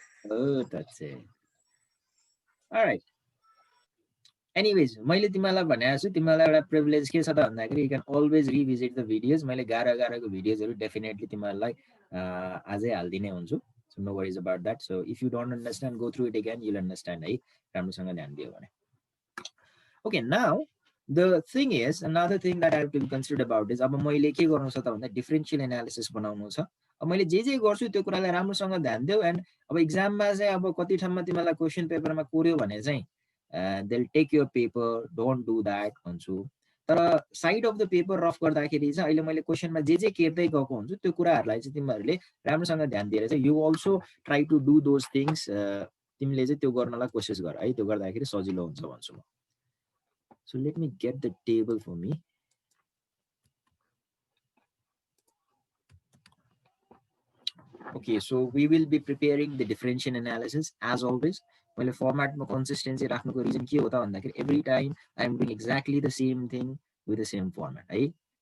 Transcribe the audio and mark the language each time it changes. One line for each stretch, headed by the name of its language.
English: Oh, that's it. All right.
Nepali: Anyways, मैले तिमीलाई भनेको छु तिमीलाई एउटा प्रिभिलेज के छ त भन्दाखेरि
English: you can always revisit the videos.
Nepali: मैले गाह्रोको भिडियोजहरु डेफिनेटली तिमीलाई आजै हाल्दिनै हुन्छु.
English: So no worries about that. So if you don't understand, go through it again. You'll understand.
Nepali: है राम्रोसँग ध्यान दियो भने.
English: Okay, now the thing is another thing that I have to be considered about is
Nepali: अब मैले के गर्नु छ त भन्दा डिफरेन्शियल एनालिसिस बनाउनु छ. अब मैले जे गर्छु त्यो कुरालाई राम्रोसँग ध्यान दियो एन्ड अब एक्जाममा चाहिँ अब कति ठाउँमा तिमीलाई क्वेशन पेपरमा कोर्यो भने चाहिँ
English: they'll take your paper, don't do that
Nepali: भन्छु. तर side of the paper rough गर्दाखेरि चाहिँ अहिले मैले क्वेशनमा जे केर्दै गएको हुन्छु त्यो कुराहरुलाई चाहिँ तिमीहरुले राम्रोसँग ध्यान दिएर चाहिँ
English: you also try to do those things
Nepali: तिमीले चाहिँ त्यो गर्नलाई कोशिश गर है त्यो गर्दाखेरि सजिलो हुन्छ भन्छु म.
English: So let me get the table for me. Okay, so we will be preparing the differential analysis as always.
Nepali: मैले फर्मेटमा कन्सिस्टेन्सी राख्नुको रिजन के हो त भन्दाखेरि
English: every time I am doing exactly the same thing with the same format
Nepali: है.